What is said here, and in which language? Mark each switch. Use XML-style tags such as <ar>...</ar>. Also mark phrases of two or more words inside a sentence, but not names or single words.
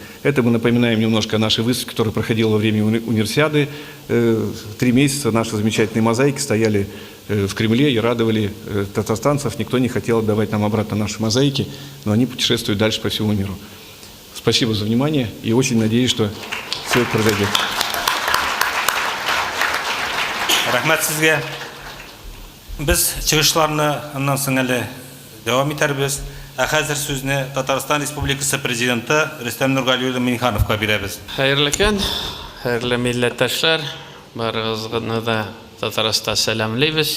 <ru>Это мы напоминаем немножко о нашей выставке, которая проходила во время универсиады. 3 месяца наши замечательные мозаики стояли в Кремле и радовали татарстанцев. Никто не хотел отдавать нам обратно наши мозаики, но они путешествуют дальше по всему миру. Спасибо за внимание и очень надеюсь, что все это произойдет.</ru> <tt>Рахмат сезгә. Без чыгышларны аннан соң әле дәвам итәрбез. Хәзер сүзне Татарстан Республикасы Президенты Рөстәм Нургалиевич Миңнехановка бирәбез. Хәерле көн, хәерле милләттәшләр, барыгызны да Татарстан сәламлейбез.</tt>